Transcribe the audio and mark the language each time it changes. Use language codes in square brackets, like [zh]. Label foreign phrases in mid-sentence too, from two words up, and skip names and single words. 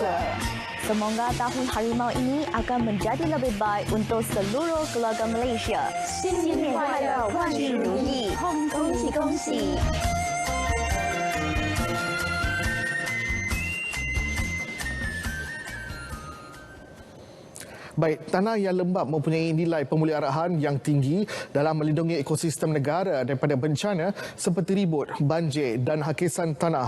[ms] Semoga Tahun Harimau ini akan menjadi lebih baik untuk seluruh keluarga Malaysia. [zh] 新年快乐，万事如意，恭喜恭喜！ [ms] Baik, tanah yang lembap mempunyai nilai pemeliharaan yang tinggi dalam melindungi ekosistem negara daripada bencana seperti ribut, banjir dan hakisan tanah.